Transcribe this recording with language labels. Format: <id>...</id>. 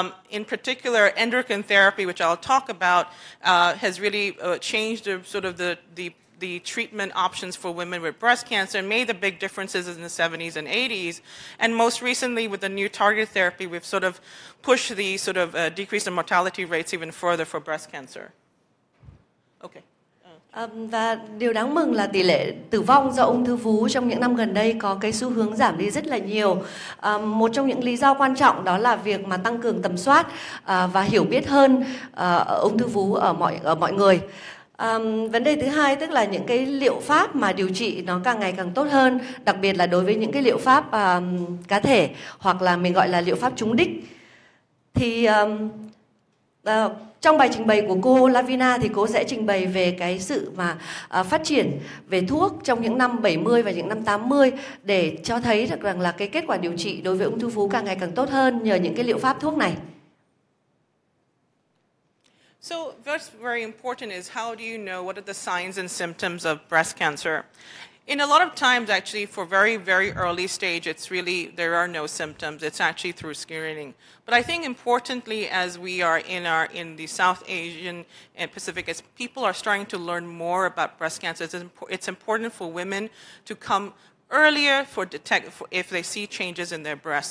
<en>In particular, endocrine therapy, which I'll talk about, has really changed the the treatment options for women with breast cancer and made the big differences in the 70s and 80s. And most recently, with the new targeted therapy, we've sort of pushed the sort of decrease in mortality rates even further for breast cancer. Okay.</en> <vi>Và điều đáng mừng là tỷ lệ tử vong do ung thư vú trong những năm gần đây có cái xu hướng giảm đi rất là nhiều. Một trong những lý do quan trọng đó là việc mà tăng cường tầm soát và hiểu biết hơn ung thư vú ở mọi người. Vấn đề thứ hai tức là những cái liệu pháp mà điều trị nó càng ngày càng tốt hơn, đặc biệt là đối với những cái liệu pháp cá thể hoặc là mình gọi là liệu pháp trúng đích. Thì trong bài trình bày của cô Lavina thì cô sẽ trình bày về cái sự mà phát triển về thuốc trong những năm 70 và những năm 80 để cho thấy được rằng là cái kết quả điều trị đối với ung thư vú càng ngày càng tốt hơn nhờ những cái liệu pháp thuốc này.</vi> <en>So what's very important is how do you know what are the signs and symptoms of breast cancer? In a lot of times, actually, for very, very early stage, it's really, there are no symptoms. It's actually through screening. But I think importantly, as we are in the South Asian and Pacific, as people are starting to learn more about breast cancer, it's important for women to come earlier if they see changes in their breast.</en>